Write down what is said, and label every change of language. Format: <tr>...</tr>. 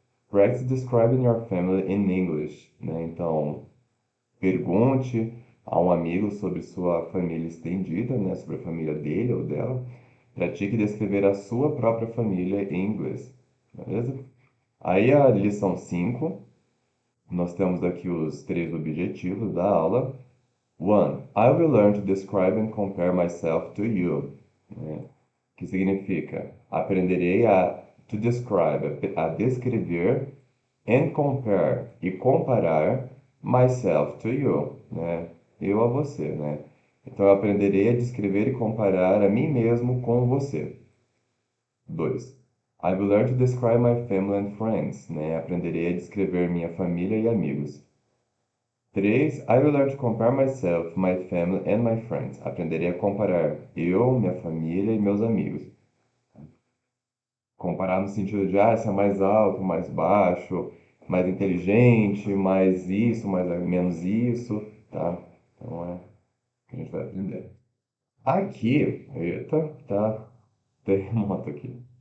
<en>Practice describing your family in English, né?</en> <pt>Então, pergunte a um amigo sobre sua família estendida, né, sobre a família dele ou dela. Pratique descrever a sua própria família em inglês, beleza? Aí a lição 5 nós temos aqui os três objetivos da aula.</pt> <en>One, I will learn to describe and compare myself to you.</en> <pt>Né? Que significa, aprenderei a</pt> <en>to describe,</en> <pt>a descrever,</pt> <en>and compare,</en> <pt>e comparar</pt> <en>myself to you,</en> <pt>né? Eu a você, né? Então, eu aprenderei a descrever e comparar a mim mesmo com você. 2.</pt> <en>I will learn to describe my family and friends, né?</en> <pt>Aprenderei a descrever minha família e amigos. 3.</pt> <en>I will learn to compare myself, my family and my friends.</en> <pt>Aprenderei a comparar eu, minha família e meus amigos. Comparar no sentido de, se é mais alto, mais baixo, mais inteligente, mais isso, mais menos isso, tá? Então é o que a gente vai aprender. Aqui, eita, tá terremoto aqui.</pt>